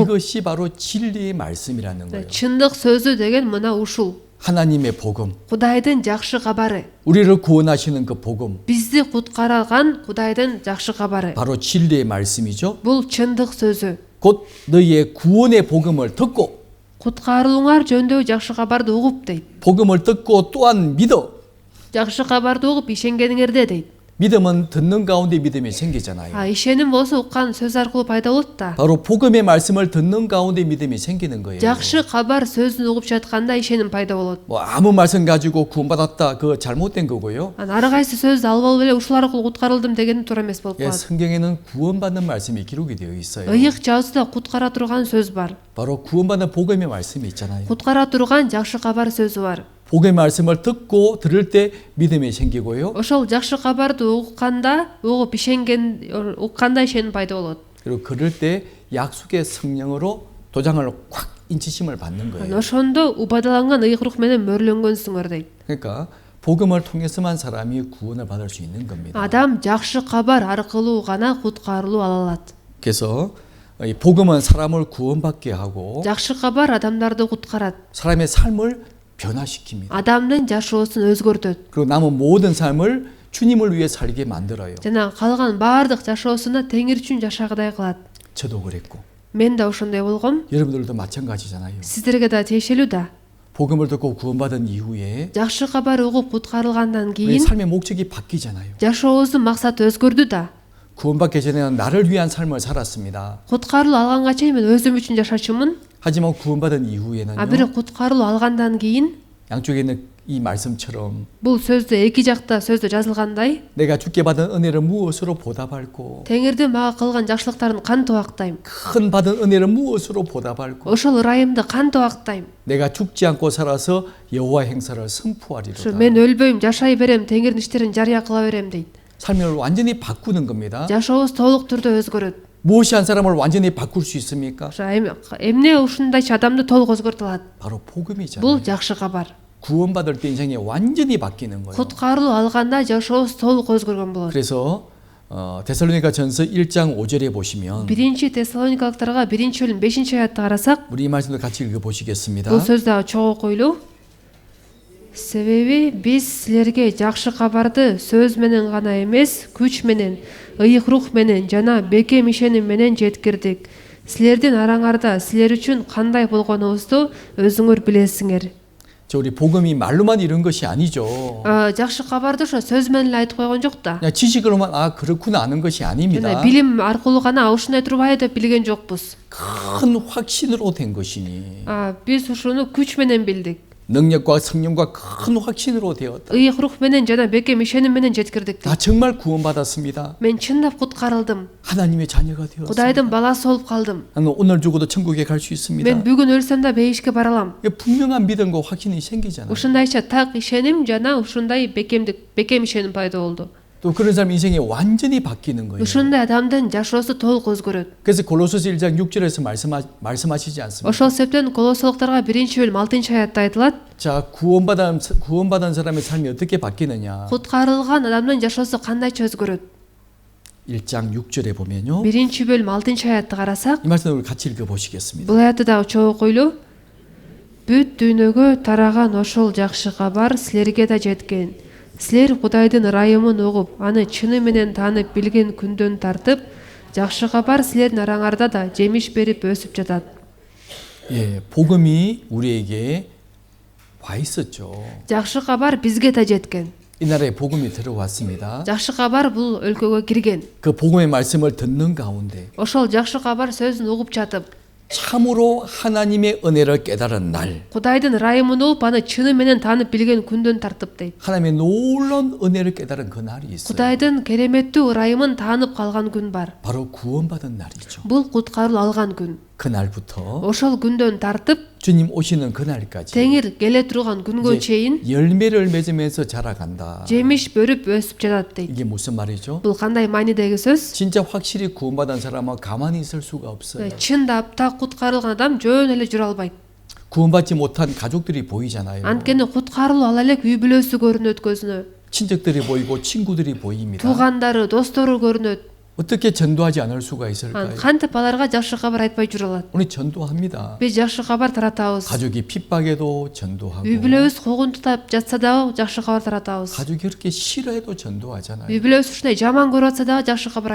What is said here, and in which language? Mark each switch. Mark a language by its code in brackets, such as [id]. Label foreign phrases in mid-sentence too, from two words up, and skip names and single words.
[ko] 이것이 바로 진리의 말씀이라는 거예요. [ky] Чындык сөзү деген мына ушул. [ko] 하나님의 복음. [ky] Кудайдын жакшы кабары. [ko] 우리를 구원하시는 그 복음. [ky] Бизди куткарган Кудайдын жакшы кабары. [ko] 바로 진리의 말씀이죠. [ky] Бул чындык сөзү. [ko] 곧 너희의 구원의 복음을 듣고 [ky] Куткарылууңар жөнүндө жакшы кабарды угуп дейт. [ko] 복음을 듣고 또한 믿어. [ky] Жакшы кабарды угуп ишенгениңерде дейт. [ko] 믿음은 듣는 가운데 믿음이 생기잖아요. [ky] ишеним болсо уккан сөз аркылуу пайда болот да. [ko] 바로 복음의 말씀을 듣는 가운데 믿음이 생기는 거예요. [ky] Жакшы кабар сөзүн угуп жатканда ишеним пайда болот. [ko] 뭐 아무 말씀 가지고 구원받았다 그거 잘못된 거고요. [ky] Ары кайсы сөздү алып алып эле ушул аркылуу куткарылдым деген туура эмес болуп [ko] 예, [ky] калат. [ko] 성경에는 구원받는 말씀이 기록이 되어 있어요. [ky] Ыйык жазууда куткара турган сөз бар. [ko] 바로 구원받는 복음의 말씀이 있잖아요. [ky] Куткара турган жакшы кабар сөзү бар. [ko] 복음의 말씀을 듣고 들을 때 믿음이 생기고요. [ky] Ошол жакшы кабарды укканда, угуп ишенген укканда ишеним пайда болот. [ko] 그리고 그럴 때 약속의 성령으로 도장을 콱 인치심을 받는 거예요. [ky] Ошондо убадаланган ыйык рух менен мөрлөнгөнсүңөр дейт. [ko] 그러니까 복음을 통해서만 사람이 구원을 받을 수 있는 겁니다. [ky] Адам жакшы кабар аркылуу гана куткарылуу ала алат. [ko] 그래서 이 복음은 사람을 구원받게 하고 [ky] Жакшы кабар адамдарды куткарат. [ko] 사람의 삶을 변화시킵니다. [ky] Адамдын жашоосун өзгөртөт. [ko] 그리고 남은 모든 삶을 주님을 위해 살게 만들어요. [ky] Жана калган баардык жашоосуна теңир үчүн жашагыдай кылат. [ko] 저도 그랬고 [ky] Мен да ошондой болгом. [ko] 여러분들도 마찬가지잖아요. [ky] Сиздерге да тиешелүү да. [ko] 복음을 듣고 구원받은 이후에 [ky] Жакшы кабар угуп куткарылгандан [ko] 우리 [ky] кийин [ko] 삶의 목적이 바뀌잖아요. [ky] жашообуздун максаты өзгөрдү да. [ko] 구원받기 전에는 나를 위한 삶을 살았습니다. [ky] Куткарылуу алганга чейин мен өзүм үчүн жашачумун. [ko] 하지만 구원받은 이후에는요. [ky] Бирок куткарылуу алгандан кийин [ko] 양쪽에 있는 이 말씀처럼 [ky] бул сөздө эки жакта сөздө жазылгандай [ko] 내가 주께 받은 은혜를 무엇으로 보답할고 [ky] Теңирдин мага кылган жакшылыктарын кантип актайм? [ko] 큰 받은 은혜를 무엇으로 보답할고 [ky] Ошол ырайымды кантип актайм? [ko] 내가 죽지 않고 살아서 여호와 행사를 [ky] Ушу [ko] 선포하리로다. [ky] мен өлбөйм, жашай берем, Теңирдин иштерин жарыя кыла берем дейт. [ko] 삶을 완전히 바꾸는 겁니다. [ky] Жашообуз толук түрдө өзгөрөт. [ko] 무엇이 한 사람을 완전히 바꿀 수 있습니까? [ky] Ушу эмне ушундайчы адамды толук өзгөртө алат? [ko] 바로 복음이잖아요. [ky] Бул жакшы кабар. [ko] 구원받을 때 인생이 완전히 바뀌는 거예요. [ky] Куткарылуу алганда жашообуз толук өзгөргөн болот. [ko] 그래서 데살로니가 전서 1장 5절에 보시면 [ky] Биринчи Тессалоникалыктарга 1-бөлүм 5-аятты карасак, [ko] 우리 이 말씀도 같이 읽어보시겠습니다. [ky] бул сөздү чогуу окуйлу. Себеби биз силерге жакшы кабарды сөз менен гана эмес, күч менен, ыйык рух менен жана бекем ишеним менен жеткирдик. Силердин араңарда силер үчүн кандай болгонубузду өзүңөр билесиңер. [ko] 저 우리 복음이 말로만 이런 것이 아니죠. [ky] Жакшы кабарды ошо сөз менен эле айтып койгон жок да. [ko] 그냥 지식으로만 그렇구나 아는 것이 아닙니다. [ky] жана билим аркылуу гана ушундай турбайбы деп билген жокпуз. [ko] 큰 확신으로 된 것이니 [ky] Биз ушуну күч менен билдик. [ko] 능력과 성령과 큰 확신으로 되었다. [ky] ыйык рух менен жана бекем ишеним менен жеткирдик. [ko] 나 정말 구원받았습니다. [ky] Мен чындап куткарылдым. [ko] 하나님의 자녀가 되었습니다. [ky] Кудайдын баласы болуп калдым. [ko] 나는 오늘 죽어도 천국에 갈 수 있습니다. [ky] Мен бүгүн өлсөм да бейишке бара алам. [ko] 분명한 믿음과 확신이 생기잖아요. [ky] Ушундайча так ишеним жана ушундай бекем ишеним пайда болду. [ko] 또 그런 사람 인생이 완전히 바뀌는 거예요. [ky] Ушундай адамдын жашоосу толук өзгөрөт. [ko] 그래서 골로새서 1장 6절에서 말씀하시지 않습니까? [ky] Ошол себептен Колоссалыктарга 1-бөлүм 6-аятта айтылат. [ko] 자, 구원받은 사람의 삶이 어떻게 바뀌느냐? [ky] Куткарылган адамдын жашоосу кандайча өзгөрөт? [ko] 1장 6절에 보면요. [ky] 1-бөлүм 6-аятты карасак, [ko] 이 말씀을 같이 읽어보시겠습니다. [ky] бул аятты да чогуу окуйлу. Бүт дүйнөгө тараган ошол жакшы кабар силерге да жеткен. Силер Кудайдын ырайымын угуп, аны чыны менен таанып билген күндөн тартып, жакшы кабар силердин араңарда да жемиш берип өсүп жатат. [ko] 예, 복음이 우리에게 와 있었죠. [ky] Жакшы кабар бизге да жеткен. [ko] 이 나라에 복음이 들어왔습니다. [ky] Жакшы кабар бул өлкөгө кирген. [ko] 그 복음의 말씀을 듣는 가운데 [ky] Ошол жакшы кабар сөзүн угуп жатып, [ko] 참으로 하나님의 은혜를 깨달은 날, [ky] Кудайдын ырайымын угуп, аны чыны менен таанып билген күндөн тартып дейт. [ko] 하나님의 놀라운 은혜를 깨달은 그 날이 있어요. [ky] Кудайдын кереметтүү ырайымын таанып калган күн бар. [ko] 바로 구원받은 날이죠. [ky] Бул куткаруу алган күн. [ko] 그날부터 [ky] Ошол күндөн тартып, [ko] 주님 오시는 그날까지 [ky] Теңир келе турган күнгө чейин [ko] 열매를 맺으면서 자라간다. [ky] жемиш бөрүп өсүп жатат дейт. [ko] 이게 무슨 말이죠? [ky] Бул кандай маанидеги сөз? [ko] 진짜 확실히 구원받은 사람은 가만히 있을 수가 없어요. [ky] Чындап так куткарылган адам жөн эле жүрө албайт. [ko] 구원받지 못한 가족들이 보이잖아요. [ky] Анткени куткарылуу ала элек үй бүлөсү көрүнөт көзүнө. [ko] 친척들이 보이고 친구들이 보입니다. [ky] Туугандары, достору көрүнөт. [ko] 어떻게 전도하지 않을 수가 있을까요? [ky] Кантип аларга жакшы кабар айтпай жүрө алат? [ko] 우리 전도합니다. [ky] Биз жакшы кабар таратабыз. [ko] 가족이 핍박해도 전도하고 [ky] үй бүлөбүз куугунтуп жатса дагы жакшы кабар таратабыз. [ko] 가족이 그렇게 싫어해도 전도하잖아요. [ky] үй бүлөбүз ушундай жаман көрүп атса дагы жакшы кабар